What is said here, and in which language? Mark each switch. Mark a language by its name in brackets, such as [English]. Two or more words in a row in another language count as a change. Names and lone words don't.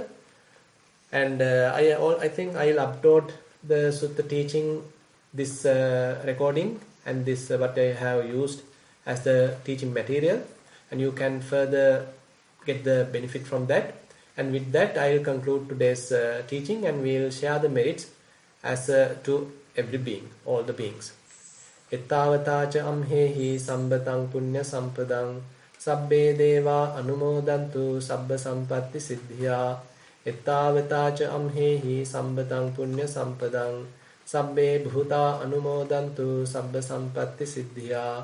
[English] And I think I'll upload the sutta teaching, this recording, and this what I have used as the teaching material, and you can further get the benefit from that. And with that, I'll conclude today's teaching, and we'll share the merits as to every being, all the beings. [Pali] Ettavatacha amhehi sambatang punya sampadang sabbe deva anumodantu sabba sampatti siddhya. Ettavatacha amhehi sambatang punya sampadang sabbe bhuta anumodantu sabba sampatti siddhya.